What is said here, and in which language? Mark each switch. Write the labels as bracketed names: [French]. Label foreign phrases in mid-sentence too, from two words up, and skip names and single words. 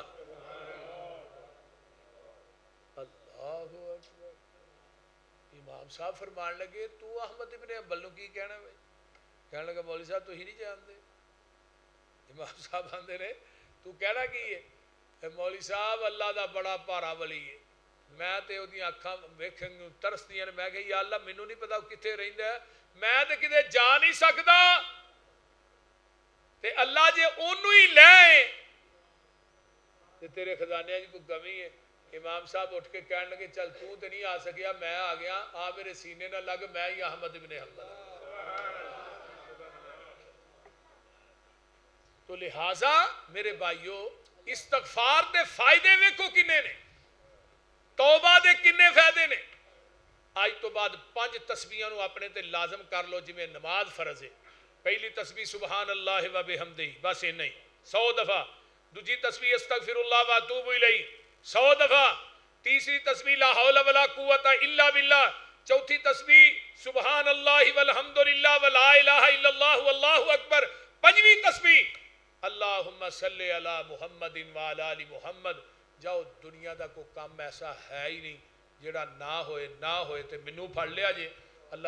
[Arabic] اللہ اکبر [Punjabi] امام صاحب فرمان لگے تو احمد ابن حنبل نو کی کہنا بھائی کہنے لگا مولوی صاحب تو ہی نہیں جانتے امام صاحب آندے نے تو کہنا کی ہے مولوی صاحب اللہ دا بڑا پارا ولی ہے میں تے اودیاں اکھاں ویکھن نوں ترسدیاں نے میں کہ یا اللہ مینوں نہیں پتا کتھے رہندا ہے میں تے کدے جا نہیں سکدا تے اللہ جے اونوں ہی لے تے تیرے خزانے وچ کوئی کمی ہے امام صاحب اٹھ کے کہنے لگے چل تو تے نہیں آ سکیا میں آ گیا آ میرے سینے نہ لگ میں ہی احمد ابن حنبل تو لہٰذا میرے بھائیو استغفار دے فائدے ویکھو کنے نے توبہ دے کنے فائدے نے آج تو بعد 5 تسبیحاں نو اپنے تے لازم کر لو جویں نماز فرض ہے پہلی تسبیح [Arabic] سبحان اللہ و بحمدہ [Punjabi] بس یہ نہیں 100 دفعہ دوسری تسبیح [Arabic] استغفر اللہ و اتوب الیہ [Punjabi] 100 دفعہ تیسری تسبیح [Arabic] لا حول ولا قوت الا باللہ [Punjabi] چوتھی تسبیح [Arabic] سبحان اللہ والحمدللہ ولا الہ الا اللہ واللہ اکبر، [Punjabi] پنجویں تسبیح [Arabic] اللہم صلی علی محمد وعلی آل محمد۔ [Punjabi] جاؤ دنیا دا کوئی کام ایسا ہے ہی نہیں جڑا نہ ہوئے تے منو پڑھ لیا جے۔